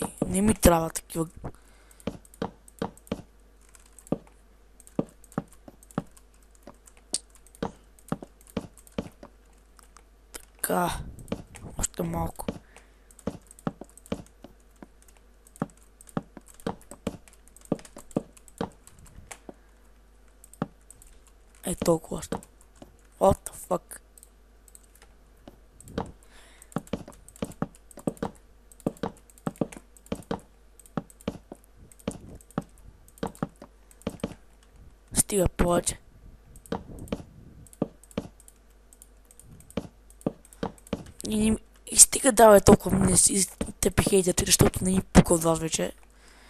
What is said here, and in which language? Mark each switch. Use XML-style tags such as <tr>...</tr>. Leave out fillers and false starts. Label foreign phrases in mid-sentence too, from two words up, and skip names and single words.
<bg>Не ми трябва такива. Така, още малко. Е толкова още.</bg> <en>What the fuck?</en> <bg>Стига повече. И стига давай толкова не си тепи хейтери, защото не ни пука от вас вече.</bg>